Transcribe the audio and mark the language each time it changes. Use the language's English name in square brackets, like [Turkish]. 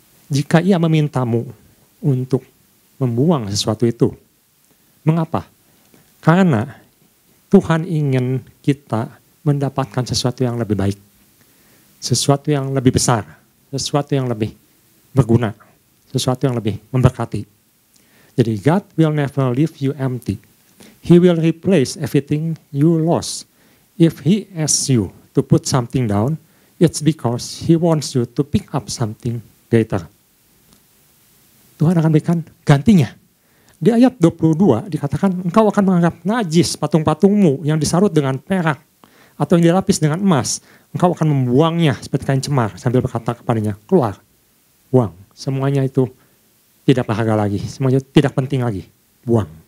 [Indonesian] Jika ia memintamu untuk membuang sesuatu itu. Mengapa? Karena Tuhan ingin kita mendapatkan sesuatu yang lebih baik. Sesuatu yang lebih besar. Sesuatu yang lebih berguna. Sesuatu yang lebih memberkati. Jadi [English] God will never leave you empty. He will replace everything you lost. If He asks you to put something down, it's because He wants you to pick up something greater. [Indonesian] Tuhan akan berikan gantinya. Di ayat 22 dikatakan, engkau akan menganggap najis patung-patungmu yang disarut dengan perak atau yang dilapis dengan emas. Engkau akan membuangnya seperti kain cemar sambil berkata kepadanya, keluar, buang. Semuanya itu tidak berharga lagi, semuanya tidak penting lagi, buang.